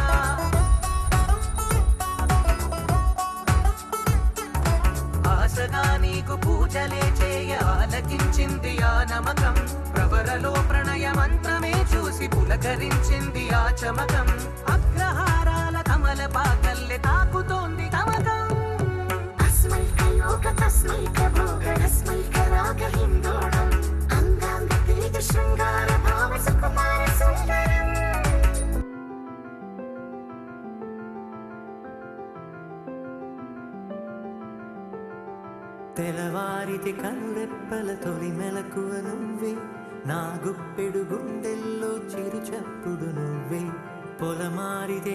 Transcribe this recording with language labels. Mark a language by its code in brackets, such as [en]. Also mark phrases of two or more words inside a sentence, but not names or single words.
[te] ఆశగా నీకు పూజలే చేయ ఆలకించింది ఆ నమకం ప్రవరలో ప్రణయ మంత్రమే చూసి పులకరించింది ఆ చమకం అగ్రహారాల కమల పాకల్లె తాకుతోంది తమకం [sa] अस्मैक योग तस्मैक भोग रस्मैक राग हिंदोळं अंगांग तेज शृंगार भाव सुकुमार सुंदरम् [te] తెలవారితి కనురెప్పల తొలి మెలకువ నువ్వే నా గుప్పెడు గుండెల్లో చిరు చప్పుడు నువ్వే పొలమారితే